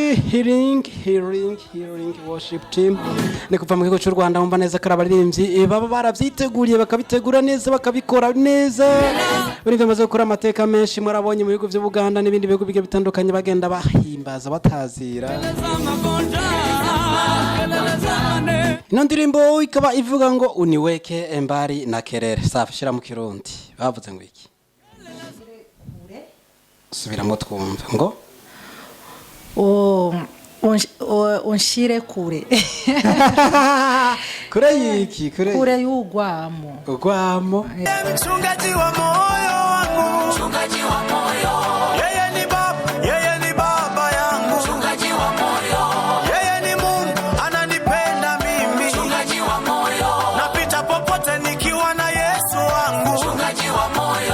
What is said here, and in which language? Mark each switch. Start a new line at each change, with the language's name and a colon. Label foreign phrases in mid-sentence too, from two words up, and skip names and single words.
Rundi: Healing worship team ni kuva mu gihugu cy'u Rwanda mumva neza karabaririmbyi baba baravyiteguriye bakabitegura neza bakabikora neza buri bamaze gukora amateka menshi mwarabonye mu bihugu by'u Buganda n'ibindi bihugu bige bitandukanye bagenda bahimbaza batazira. Ino ndirimbo ikaba ivuga ngo
Swahili: uniweke embari na kerere.
Rundi: Safi shira mu Kirundi bavuze ngo iki? Subiramo twumve ngo unshire kure. Kure yiki? Kure y'ugwamo. Ugwamo.
Swahili: Mchungaji wa moyo wangu, mchungaji wa moyo. Yeye ni baba yangu, mchungaji wa moyo. Yeye ni Mungu ananipenda mimi, mchungaji wa moyo. Napita popote nikiwa na Yesu wangu, mchungaji wa moyo.